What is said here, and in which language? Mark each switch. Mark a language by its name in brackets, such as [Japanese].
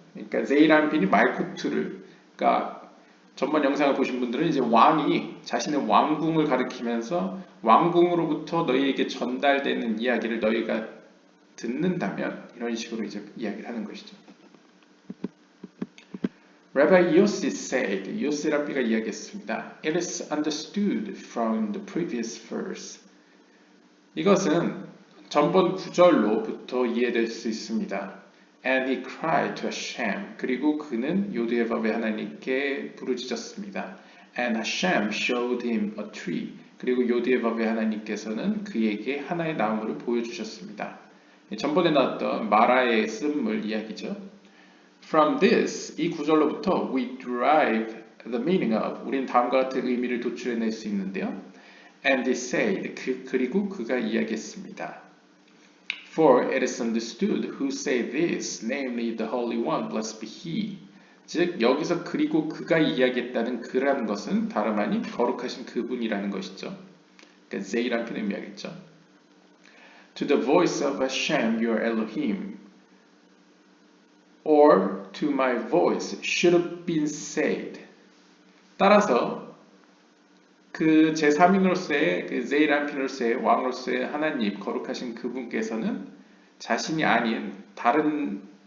[Korean] 그러니까 제이란핀이 말쿠트를 그러니까 전번 영상을 보신 분들은 이제 왕이 자신의 왕궁을 가리키면서 왕궁으로부터 너희에게 전달되는 이야기를 너희가 듣는다면 이런 식으로 이제 이야기를 하는 것이죠. [English] Rabbi Yossi said, [Korean] 요시 랍비가 이야기했습니다. [English] It is understood from the previous verse. [Korean] 이것은 전번 구절로부터 이해될 수 있습니다. [English] And he cried to Hashem. [Korean] 그리고 그는 요드에바브의 하나님께 부르짖었습니다. [English] And Hashem showed him a tree. [Korean] 그리고 요드에바브의 하나님께서는 그에게 하나의 나무를 보여주셨습니다. 전번에 나왔던 마라의 쓴물 이야기죠. [English] From this, [Korean] 이 구절로부터 [English] we derive the meaning of. [Korean] 우리는 다음과 같은 의미를 도출해낼 수 있는데요. [English] And he said. [Korean] 그리고 그가 이야기했습니다. [English] For it is understood who say this, namely the Holy One, blessed be He. [Korean] 즉 여기서 그리고 그가 이야기했다는 그라는 것은 다름 아닌 거룩하신 그분이라는 것이죠. 그러니까 제이라는 표현을 의미하겠죠. [English] To the voice of Hashem, your Elohim, or to my voice should have been said. [Korean] 따라서 그 제3인으로서의 그 제이란핀으로서의 왕으로서의 하나님 거룩하신 그분께서는 자신이 아닌 다른